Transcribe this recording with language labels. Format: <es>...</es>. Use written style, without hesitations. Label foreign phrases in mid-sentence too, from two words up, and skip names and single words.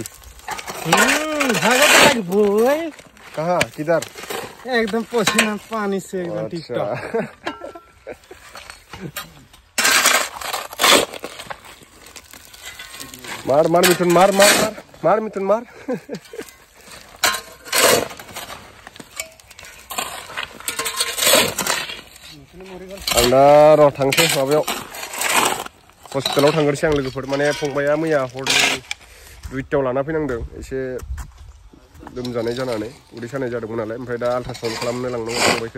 <brx>भागवत लागबोय</brx> <hi>कहाँ किधर एकदम पसीना पानी से एकदम टिकटॉक</hi> <brx>मार मिथुन मार मिथुन मार आं दा र' थांसै माबायाव हस्पिटालाव थांग्रोसै आं लोगोफोर माने फंबाया मैया हरनि 2टायाव लाना फैनांदों एसे लोमजानाय जानानै उदै सानाय जादोंमोन नालाय ओमफ्राय दा आल्ट्रासाउन्ड खालामनो लांनांगौ फंबायखौ</brx>